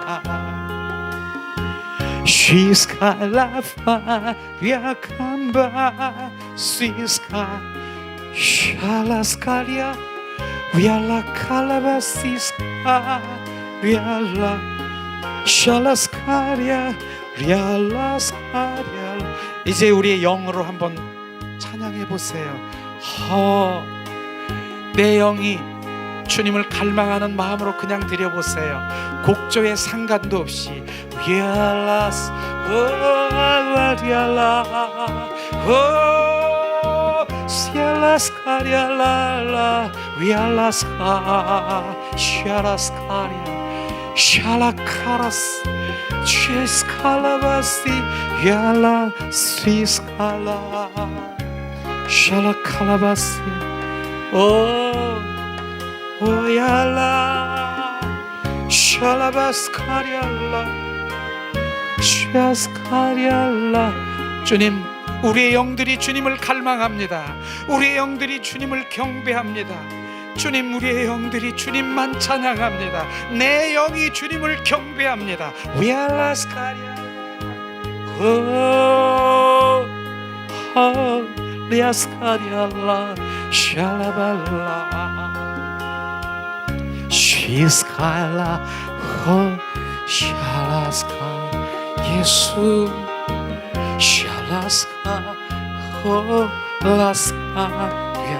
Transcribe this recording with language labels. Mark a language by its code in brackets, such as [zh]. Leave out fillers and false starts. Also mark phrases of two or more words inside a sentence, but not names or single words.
[ko] 시스칼라파 위아캄바 시스카 샬라스카리아 위알라 칼라바시스카 위알라 샬라스카리아 리알라스카리아. 이제 우리의 영으로 한번 찬양해 보세요. 내 영이 주님을 갈망하는 마음으로 그냥 드려보세요. 곡조의 상관도 없이 [en] We are lost, oh, we are lost, oh, we are lost, Shalakaras, Cheskalavasi, Yala, Siskala, Shalakalavasi, oh, Yala, Shalabaskariala, Shaskariala. [ko] 주님, 우리의 영들이 주님을 갈망합니다. 우리의 영들이 주님을 경배합니다. 주님, 우리의 영들이 주님만 찬양합니다. 내 영이 주님을 경배합니다. 위알라스카리아, 리아스카리알라, 샬라발라, 시스카라, 샬라스카, 예수, 샬라스카, 라스카.